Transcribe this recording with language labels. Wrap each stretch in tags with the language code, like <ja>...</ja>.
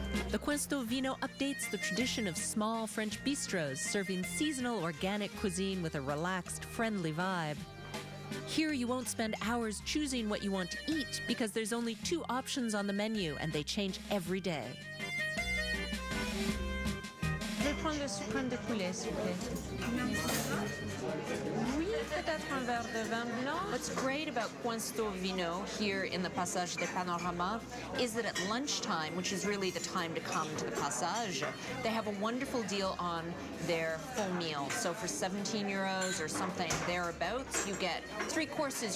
<en>The Coinsto Vino updates the tradition of small French bistros, serving seasonal organic cuisine with a relaxed, friendly vibe. Here you won't spend hours choosing what you want to eat because there's only 2 options on the menu and they change every day.</en> <fr>Je vais prendre le suprême de poulet, s'il vous plaît. Oui, peut-être un verre de vin blanc.</fr> <en>What's great about Coinsto Vino here in the Passage des Panoramas is that at lunchtime, which is really the time to come to the Passage, they have a wonderful deal on their full meal. So for 17 euros or something thereabouts, you get 3 courses.</en>